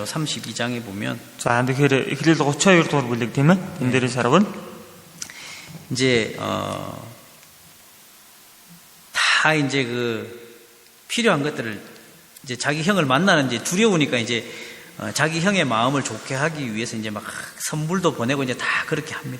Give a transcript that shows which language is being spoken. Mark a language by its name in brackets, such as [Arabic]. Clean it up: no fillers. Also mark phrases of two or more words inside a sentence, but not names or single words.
[Korean] 32장에 보면 [Mongolian] За тэгэхээр эхлэл 32 дугаар бүлэг тийм ээ. Энэ дээрээс харвал [Korean] 이제 다 이제 필요한 것들을 이제 자기 형을 만나는 이제 두려우니까 이제 자기 형의 마음을 좋게 하기 위해서 이제 막 선물도 보내고 이제 다 그렇게 합니다.